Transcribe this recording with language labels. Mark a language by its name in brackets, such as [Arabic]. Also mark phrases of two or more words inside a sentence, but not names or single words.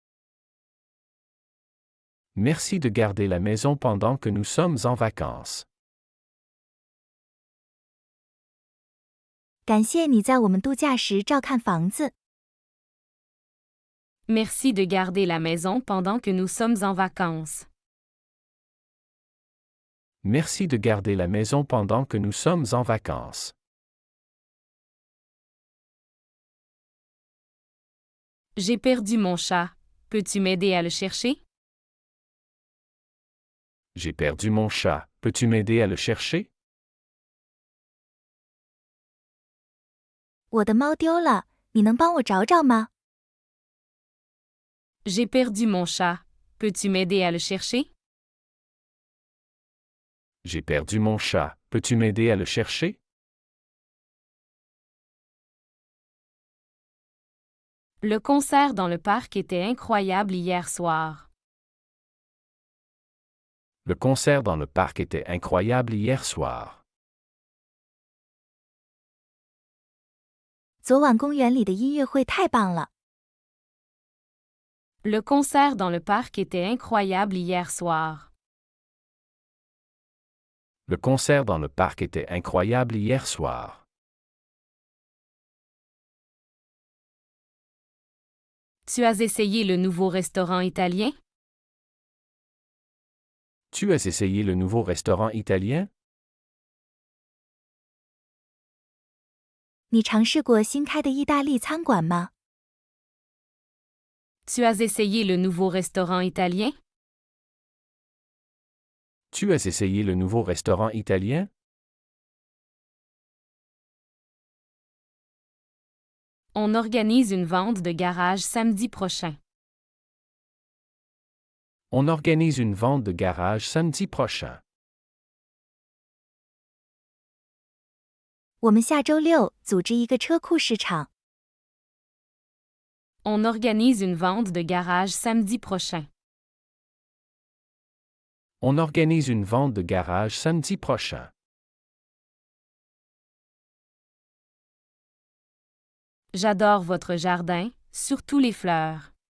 [French] Merci de garder la maison pendant que nous sommes en vacances. [Chinese] 感谢你在我们度假时照看房子。 [French] Merci de garder la maison pendant que nous sommes en vacances. Merci de garder la maison pendant que nous sommes en vacances. J'ai perdu mon chat. Peux-tu m'aider à le chercher? J'ai perdu mon chat. Peux-tu m'aider à le chercher? [Chinese] 我的猫丢了，你能帮我找找吗？ [French] J'ai perdu mon chat. Peux-tu m'aider à le chercher? J'ai perdu mon chat. Peux-tu m'aider à le chercher? Le concert dans le parc était incroyable hier soir. Le concert dans le parc était incroyable hier soir. [Chinese] 昨晚公园里的音乐会太棒了。 [French] Le concert dans le parc était incroyable hier soir. Le concert dans le parc était incroyable hier soir. Tu as essayé le nouveau restaurant italien? Tu as essayé le nouveau restaurant italien? [Chinese] 你尝试过新开的意大利餐馆吗？ [French] Tu as essayé le nouveau restaurant italien? Tu as essayé le nouveau restaurant italien? On organise une vente de garage samedi prochain. On organise une vente de garage samedi prochain. [Chinese] 我们下周六组织一个车库市场。 [French] On organise une vente de garage samedi prochain. On organise une vente de garage samedi prochain. J'adore votre jardin, surtout les fleurs.